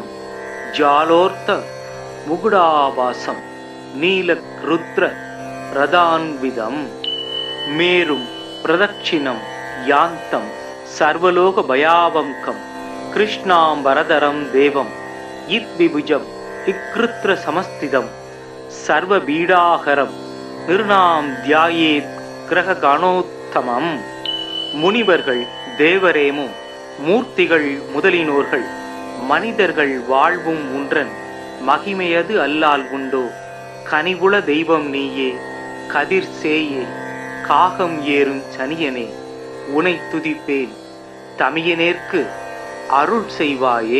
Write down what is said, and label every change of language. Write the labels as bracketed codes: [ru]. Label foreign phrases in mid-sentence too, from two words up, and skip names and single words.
[sa] जालोर्थ मुकुडाभासं नीलरुद्र रदान्वितं मेरुं प्रदक्षिणं यान्तं सर्वलोकभयावङ्कं कृष्णाम्बरधरं देवं इद्विभुजं इकृत्रसमस्थितं सर्वपीडाहरं निर्णां ध्यायेत् கிரககணோத்தமம். [ta] முனிவர்கள் தேவரேமும் மூர்த்திகள் முதலினோர்கள் மனிதர்கள் வாழ்வும் உன்றன் மகிமையது அல்லால் உண்டோ கனிவுள தெய்வம் நீயே கதிர் சேயே காகம் ஏறும் சனியனே உனை துதிப்பேன் தமியனேற்கு அருள் செய்வாயே.